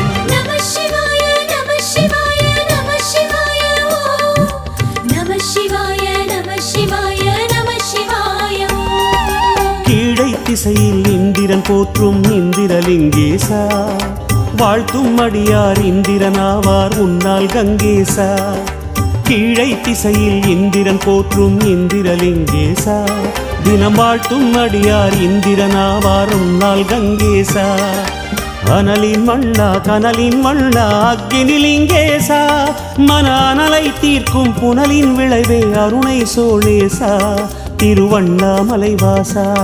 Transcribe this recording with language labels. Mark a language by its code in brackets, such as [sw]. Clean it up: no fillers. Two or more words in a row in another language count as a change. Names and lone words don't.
[sa] नमः शिवाय नमः शिवाय नमः शिवाय ओम नमः शिवाय नमः शिवाय नमः शिवाय ओम [ta] கீழை திசையில் இந்திரன் போற்றும் இந்திரலிங்கேசா வாழ்த்தும் அடியார் இந்திரனாவார் உன்னால் கங்கேசா கீழை திசையில் இந்திரன் போற்றும் இந்திரலிங்கேசா தினம் வாழ்த்தும் அடியார் இந்திரனாவார் உன்னால் கங்கேசா அனலின் மண்ணா கனலின் மண்ணா அக்னிலிங்கேசா மன அனலை தீர்க்கும் புனலின் விளைவே அருணை சோழேசா திருவண்ணாமலைவாசா